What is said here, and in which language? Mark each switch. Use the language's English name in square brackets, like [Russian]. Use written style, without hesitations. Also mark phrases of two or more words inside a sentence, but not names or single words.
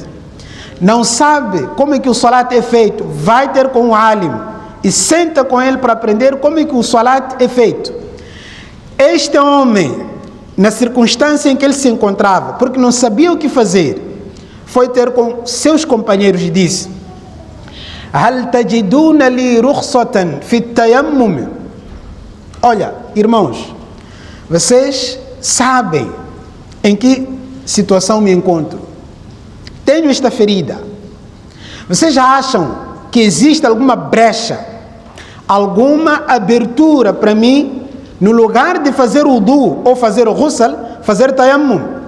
[Portuguese] Não sabe como é que o salat é feito? Vai ter com o alim e senta com ele para aprender como é que o salat é feito. Este homem, na circunstância em que ele se encontrava, porque não sabia o que fazer, foi ter com seus companheiros e disse: [Arabic] هل تجدون لي رخصة في التيمم [Portuguese] Olha, irmãos, vocês sabem em que situação me encontro. Tenho esta ferida. Vocês já acham que existe alguma brecha, alguma abertura para mim, no lugar de fazer o wudu ou fazer o ghusl, fazer tayammum?